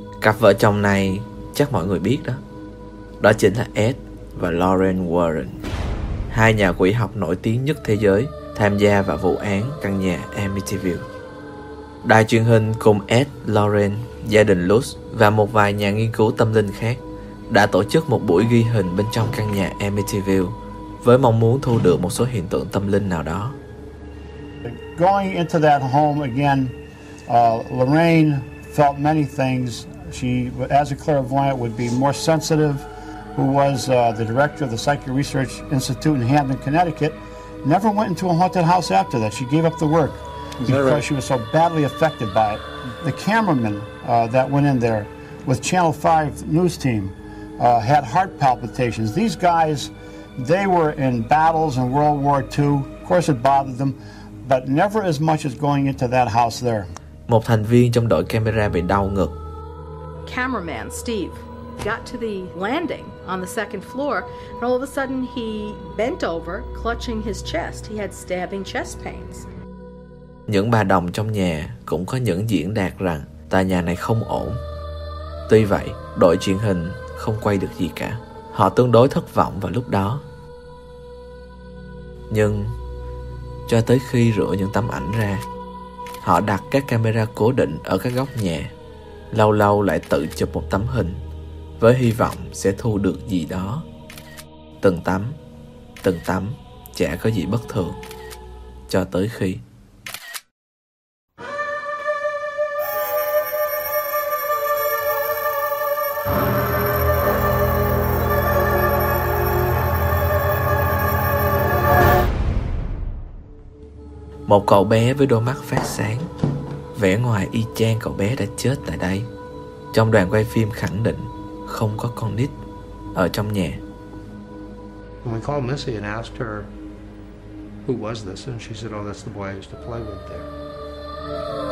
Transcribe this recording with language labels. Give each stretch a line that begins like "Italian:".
Vietnamese: Cặp vợ chồng này chắc mọi người biết đó. Đó chính là Ed và Lauren Warren, hai nhà quỷ học nổi tiếng nhất thế giới tham gia vào vụ án căn nhà Amityville. Đài truyền hình cùng Ed, Lauren, gia đình Lutz và một vài nhà nghiên cứu tâm linh khác đã tổ chức một buổi ghi hình bên trong căn nhà Amityville với mong muốn thu được một số hiện tượng tâm linh nào đó.
English: Going into that home again, Lorraine felt many things. She, as a clairvoyant, would be more sensitive, who was the director of the Psychic Research Institute in Hampton, Connecticut, never went into a haunted house after that. She gave up the work because she was so badly affected by it. The cameraman that went in there with Channel 5 news team had heart palpitations. These guys, they were in battles in World War II. Of course, it bothered them, but never as much as going into that house there.
Vietnamese: Một thành viên trong đội camera bị đau ngực.
English: Cameraman Steve got to the landing on the second floor, and all of a sudden he bent over, clutching his chest. He had stabbing chest pains.
Vietnamese: Những bà đồng trong nhà cũng có những diễn đạt rằng tòa nhà này không ổn. Tuy vậy, đội truyền hình không quay được gì cả. Họ tương đối thất vọng vào lúc đó. Nhưng cho tới khi rửa những tấm ảnh ra, họ đặt các camera cố định ở các góc nhà, lâu lâu lại tự chụp một tấm hình với hy vọng sẽ thu được gì đó. Từng tấm chả có gì bất thường, cho tới khi một cậu bé với đôi mắt phát sáng, vẻ ngoài y chang cậu bé đã chết tại đây. Trong đoàn quay phim khẳng định không có con nít ở trong nhà.
English: When we called Missy and asked her who was this, and she said, "Oh, that's the boy I used to play with there."